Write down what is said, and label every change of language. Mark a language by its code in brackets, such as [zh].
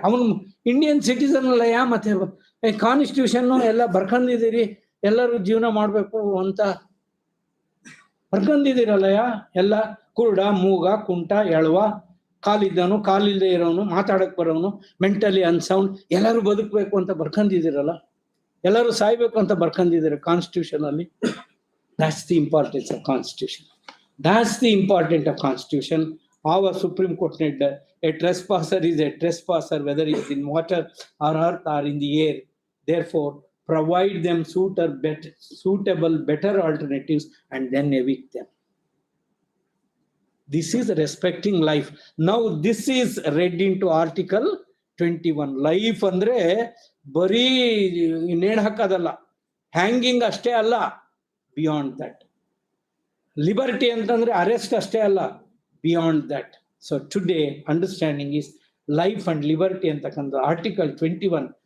[kn] ಅವನು Indian citizen ಅಲ್ಲಯ್ಯ, ಮತ್ತೆ ಕಾನ್ಸ್ಟಿಟ್ಯೂಷನ್ ಎಲ್ಲ ಬರ್ಕೊಂಡಿದ್ದೀರಿ, ಎಲ್ಲರೂ ಜೀವನ ಮಾಡ್ಬೇಕು ಅಂತ ಬರ್ಕೊಂಡಿದ್ದೀರಲ್ಲಯ್ಯ. ಎಲ್ಲ ಕುರುಡ, ಮೂಗ, ಕುಂಟ, ಎಳವ, ಕಾಲಿದ್ದವನು, ಕಾಲಿಲ್ಲದೆ ಇರೋನು, ಮಾತಾಡಕ್ ಬರೋನು, ಮೆಂಟಲಿ ಅನ್ಸೌಂಡ್, ಎಲ್ಲರೂ ಬದುಕಬೇಕು ಅಂತ ಬರ್ಕೊಂಡಿದ್ದೀರಲ್ಲ, ಎಲ್ಲರೂ ಸಾಯ್ಬೇಕು ಅಂತ ಬರ್ಕೊಂಡಿದ್ದೀರ ಕಾನ್ಸ್ಟಿಟ್ಯೂಷನ್ ಅಲ್ಲಿ. [en] That's the importance of constitution. That's the importance of constitution. Our Supreme Court said a trespasser is a trespasser whether it is in water or earth or in the air. Therefore, provide them suitable better alternatives and then evict them. This is respecting life. Now this is read into Article 21. [kn] Life ಅಂದ್ರೆ ಬರೀ ನೇಣು ಹಾಕೋದಲ್ಲ, hanging ಅಷ್ಟೇ ಅಲ್ಲ, [en] Beyond that. [kn] Liberty ಅಂತಂದ್ರೆ arrest ಅಷ್ಟೇ ಅಲ್ಲ, [en] Beyond that. So today understanding is life and liberty ಅಂತಕ್ಕಂಥ article 21.